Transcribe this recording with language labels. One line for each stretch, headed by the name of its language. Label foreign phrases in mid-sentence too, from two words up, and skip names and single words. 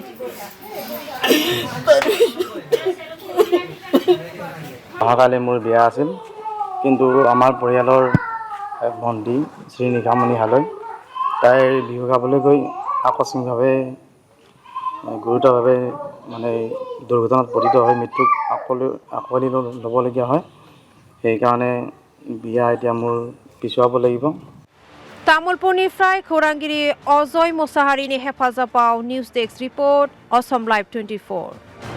Assamese: অহাকালি মোৰ বিয়া আছিল কিন্তু আমাৰ পৰিয়ালৰ ভণ্টি শ্ৰী নিশামনি হালৈ তাইৰ বিহু গাবলৈ গৈ আকস্মিকভাৱে গুৰুতৰভাৱে মানে দুৰ্ঘটনাত পতিত হৈ মৃত্যুক আঁকোৱালি ল'বলগীয়া হয় সেইকাৰণে বিয়া এতিয়া মোৰ পিছুৱাব লাগিব
Bodo: तामुलपुरनिफ्राय खौरांगिरि अजय मोसाहारिनि हेफाजाबाव
English: news desk report
Bodo: असम लाइभ 24